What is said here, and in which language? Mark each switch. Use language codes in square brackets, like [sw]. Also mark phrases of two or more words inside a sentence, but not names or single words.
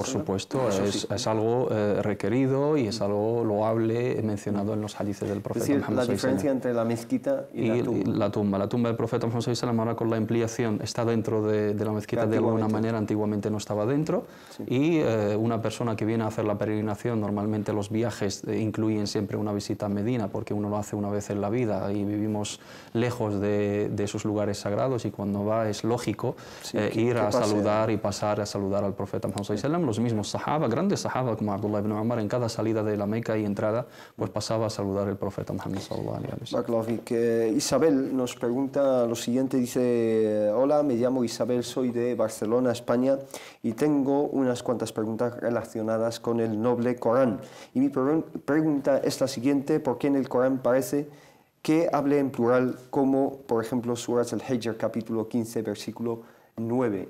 [es] Por [ar] عليه وسلم, [es] supuesto, es algo requerido y es algo loable mencionado en los hadices del profeta es decir, Muhammad la [ar] صلى الله عليه وسلم. [es] diferencia entre la mezquita y la tumba. La tumba del profeta Muhammad [ar] صلى الله عليه وسلم, [es] ahora con la ampliación está dentro de la mezquita de alguna manera, antiguamente no estaba dentro. Y una persona que viene a hacer la peregrinación, normalmente los viajes incluyen siempre una visita a Medina, porque uno lo hace una vez en la vida y vivimos lejos de esos lugares sagrados, y cuando va es lógico ir a saludar y pasar a saludar al profeta Muhammad [ar] صلى الله عليه وسلم. [es] Los mismos sahaba, grandes sahaba como Abdullah ibn Umar, en cada salida de la Meca y entrada, pues pasaba a saludar al profeta Muhammad [ar] صلى الله عليه وسلم. [es] Isabel nos pregunta lo siguiente, dice: hola, me llamo Isabel, soy de Barcelona, España, y tengo unas cuantas preguntas relacionadas con el noble Corán. Y mi pregunta es la siguiente: ¿por qué en el Corán parece que hable en plural, como por ejemplo Surat al-Hijr, capítulo 15, versículo 9.